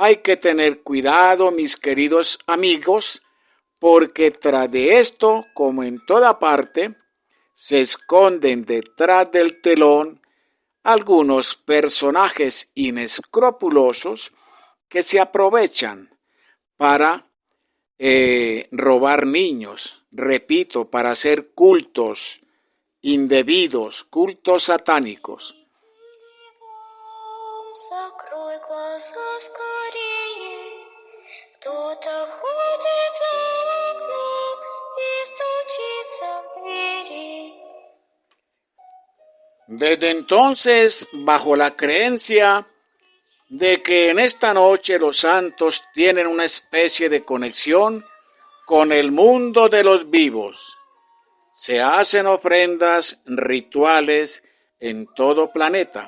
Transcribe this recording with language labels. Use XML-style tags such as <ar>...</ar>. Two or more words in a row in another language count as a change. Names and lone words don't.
<es>Hay que tener cuidado, mis queridos amigos, porque tras de esto, como en toda parte, se esconden detrás del telón algunos personajes inescrupulosos que se aprovechan para robar niños, repito, para hacer cultos indebidos, cultos satánicos.</es> <ru>Закрой глаза скорее, кто-то ходит за окном и стучится в двери.</ru> <es>Desde entonces, bajo la creencia de que en esta noche los santos tienen una especie de conexión con el mundo de los vivos, se hacen ofrendas rituales en todo planeta.</es>